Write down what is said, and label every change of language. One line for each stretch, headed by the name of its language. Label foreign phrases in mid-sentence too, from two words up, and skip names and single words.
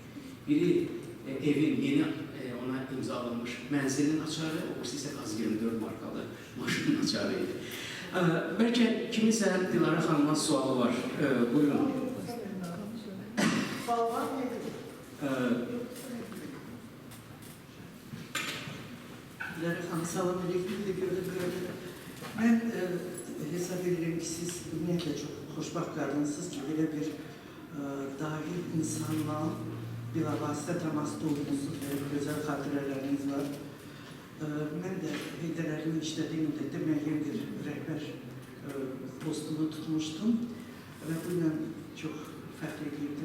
Azerbaijani: Biri evin yeni ona imzalanmış mənzilin açarı, o isə QAZ24 markalı maşının açarı idi. Bəlkə kiminsə Dilara xanıma sualı var. Buyurun. Dilara xanım, salam aleyküm de gördüm.
Turkish: Ben hesap ederim
Azerbaijani: ki siz ümumiyyətlə çox xoşbaxt qadınsınız ki, belə bir dahi insanla bilavasitə təmasda olmuşsunuz, gözəl xatirələriniz var. Mən də Heydər Əliyevin işlədiyim müddətdə müəyyən bir rəhbər postunu tutmuştum və bununla çox fəxr edirdim.